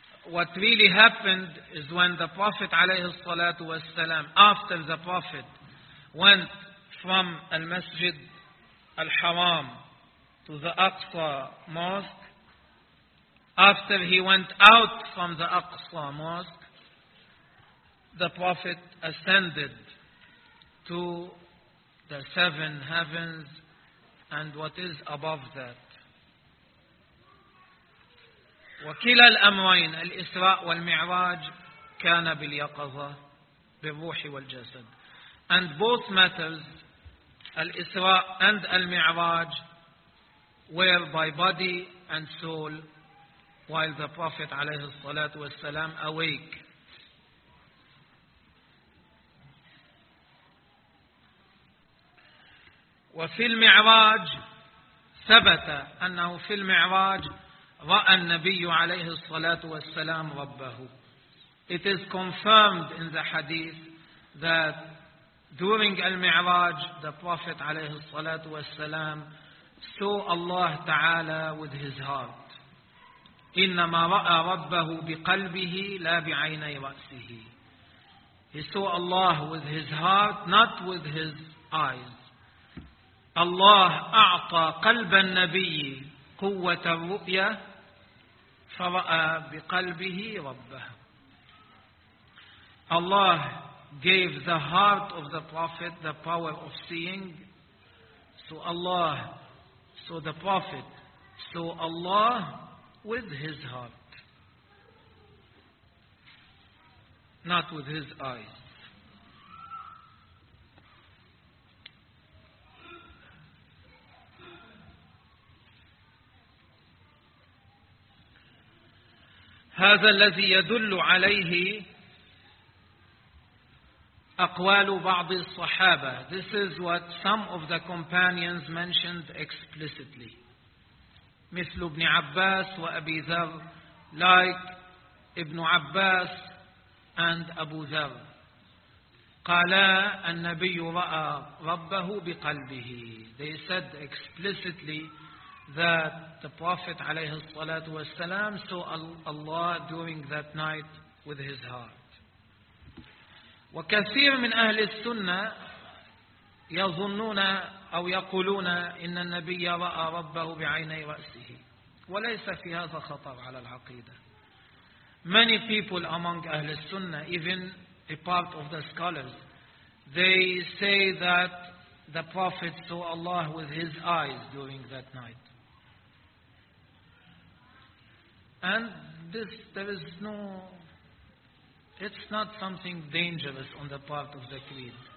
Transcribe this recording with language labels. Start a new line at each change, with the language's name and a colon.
English: What really happened is when the Prophet
Arabic: عليه الصلاة والسلام,
English: after the Prophet went from المسجد الحرام to the Aqsa Mosque, after he went out from the Aqsa Mosque, the Prophet ascended to the seven heavens and what is above that.
Arabic: وكلا الأمرين الإسراء والمعراج كان باليقظة بالروح والجسد.
English: And both matters, الإسراء and المعراج, were by body and soul, while the Prophet
Arabic: عليه الصلاة والسلام
English: awake.
Arabic: وفي المعراج ثبت أنه في المعراج رأى النبي عليه الصلاة والسلام ربه.
English: It is confirmed in the hadith that during al-Mi'raj, the Prophet
Arabic: عليه الصلاة والسلام
English: saw Allah تعالى with his heart.
Arabic: إنما رأى ربه بقلبه لا بعيني رأسه.
English: He saw Allah with his heart, not with his eyes.
Arabic: Allah أعطى قلب النبي قوة الرؤية فرأى بقلبه ربه.
English: Allah gave the heart of the Prophet the power of seeing. So Allah, so the Prophet, so Allah with his heart, not with his eyes.
Arabic: هذا الذي يدل عليه أقوال بعض الصحابة.
English: This is what some of the companions mentioned explicitly.
Arabic: مثل ابن عباس وأبي ذر,
English: like ابن عباس and أبو ذر.
Arabic: قالا النبي رأى ربه بقلبه.
English: They said explicitly that the Prophet
Arabic: عليه الصلاة والسلام
English: saw Allah during that night with his heart.
Arabic: وكثير من أهل السنة يظنون أو يقولون إن النبي رأى ربه بعيني رأسه, وليس في هذا خطر على العقيدة.
English: Many people among أهل السنة, even a part of the scholars, they say that the Prophet saw Allah with his eyes during that night. And this, there is no, it's not something dangerous on the part of the creed.